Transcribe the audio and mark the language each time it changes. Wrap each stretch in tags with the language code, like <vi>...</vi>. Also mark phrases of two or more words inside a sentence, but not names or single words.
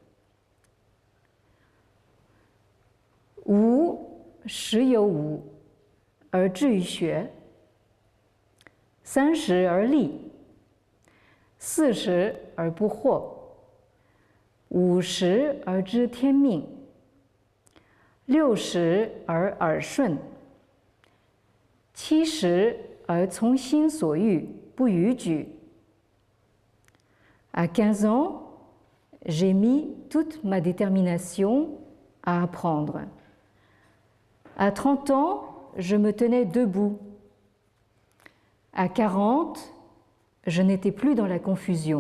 <zh>吾十有五，而志于学, 30而立，40而不惑，50而知天命，60而耳顺，70而从心所欲，不逾矩。</zh> <fr>À 15 ans, j'ai mis toute ma détermination à apprendre. À 30 ans, je me tenais debout. À 40, je n'étais plus dans la confusion.</fr>